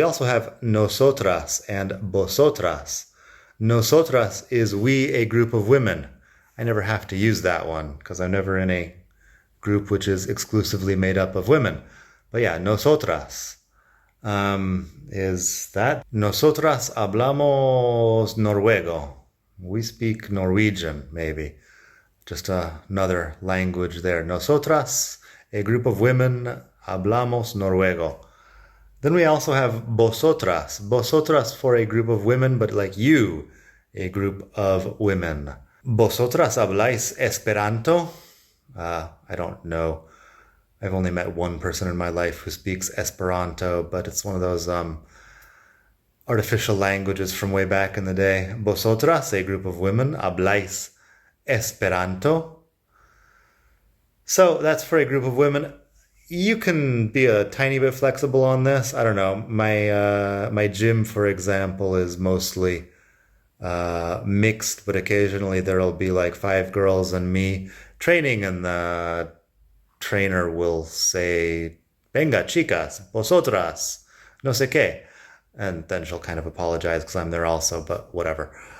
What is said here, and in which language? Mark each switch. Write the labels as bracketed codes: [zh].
[en] We also have nosotras and vosotras. Nosotras is we, a group of women. I never have to use that one because I'm never in a group which is exclusively made up of women. But yeah, nosotras is that. [es] Nosotras hablamos noruego. [en] We speak Norwegian, maybe. Just another language there. Nosotras, a group of women, hablamos noruego. Then we also have vosotras. Vosotras for a group of women, but like you, a group of women. [es] Vosotras habláis Esperanto? [en] I don't know. I've only met one person in my life who speaks Esperanto, but it's one of those artificial languages from way back in the day. Vosotras, a group of women, habláis Esperanto. So that's for a group of women. You can be a tiny bit flexible on this. I don't know. My gym, for example, is mostly mixed, but occasionally there'll be like 5 girls and me training, and the trainer will say, "Venga, chicas, vosotras, no sé qué," and then she'll kind of apologize because I'm there also, but whatever.